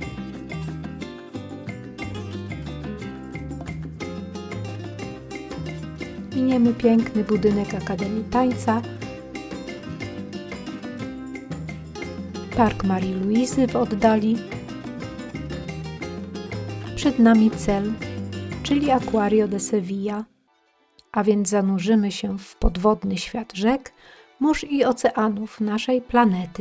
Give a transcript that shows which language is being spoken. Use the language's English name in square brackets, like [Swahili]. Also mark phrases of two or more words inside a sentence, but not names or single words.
[Polish] Miniemy piękny budynek Akademii Tańca, Park Marii Luizy w oddali, a przed nami cel, czyli Aquario de Sevilla. A więc zanurzymy się w podwodny świat rzek, mórz i oceanów naszej planety.